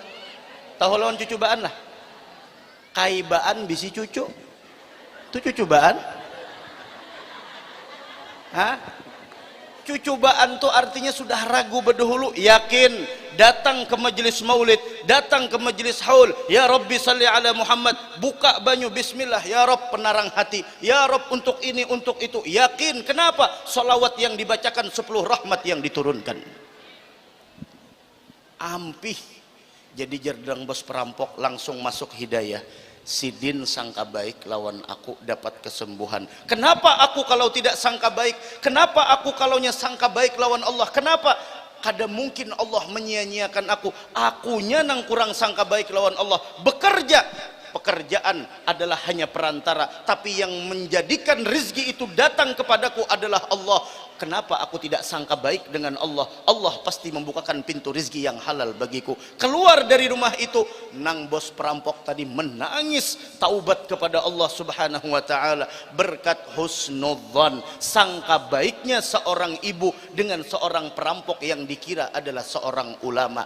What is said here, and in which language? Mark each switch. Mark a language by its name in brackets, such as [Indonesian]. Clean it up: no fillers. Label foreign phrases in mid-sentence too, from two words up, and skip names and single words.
[Banjar] Tahu lawan cucubaan lah. Kaibaan bisi cucu. Itu cucubaan. Hah? [Indonesian] Cucubaan tuh artinya sudah ragu berdahulu, yakin, datang ke majelis maulid, datang ke majelis haul, [Arabic] ya Rabbi salli ala Muhammad, [Banjar] buka banyu bismillah, [Arabic] ya Rabb [Banjar] penarang hati, [Arabic] ya Rabb [Banjar] untuk ini untuk itu, yakin. [Indonesian] Kenapa? Salawat yang dibacakan 10 rahmat yang diturunkan. [Banjar] Ampih jadi [Indonesian] jerdang bos perampok langsung masuk hidayah. [Banjar] Sidin sangka baik lawan aku dapat kesembuhan. [Indonesian] Kenapa aku kalau tidak sangka baik? Kenapa aku kalaunya sangka baik lawan Allah? Kenapa? [Banjar] Kada mungkin Allah menyia-nyiakan aku. Akunya nang kurang sangka baik lawan Allah. [Indonesian] Bekerja, pekerjaan adalah hanya perantara, tapi yang menjadikan rezeki itu datang kepadaku adalah Allah. Kenapa aku tidak sangka baik dengan Allah? Allah pasti membukakan pintu rezeki yang halal bagiku. Keluar dari rumah itu, nang bos perampok tadi menangis taubat kepada Allah [Arabic] Subhanahu wa taala [Indonesian] berkat husnudzon, sangka baiknya seorang ibu dengan seorang perampok yang dikira adalah seorang ulama.